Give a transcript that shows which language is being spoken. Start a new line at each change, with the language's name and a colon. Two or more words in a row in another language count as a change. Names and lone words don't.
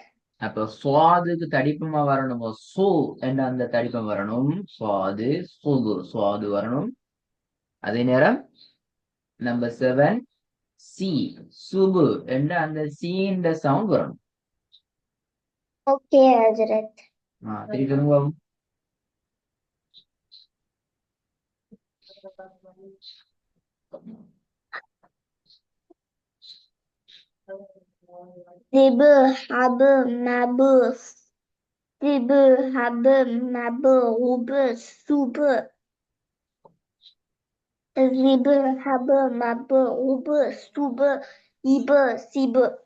Tamil: அப்ப சுவாதுக்கு தடிப்பமா வரணும், சு என்ற அந்த தடிப்பம் வரணும். சுவாது சுபு சுவாது வரணும். அதே நேரம் நம்பர் 7 சி சுபு என்ற அந்த சீண்ட சவுண்ட் வரணும். ஓகே ஹஜ்ரத். திருப்பி சொல்லுங்க.
Arabic: ذب حب مب ذب حب مب غب صب ذب حب مب غب صب இப சிபு.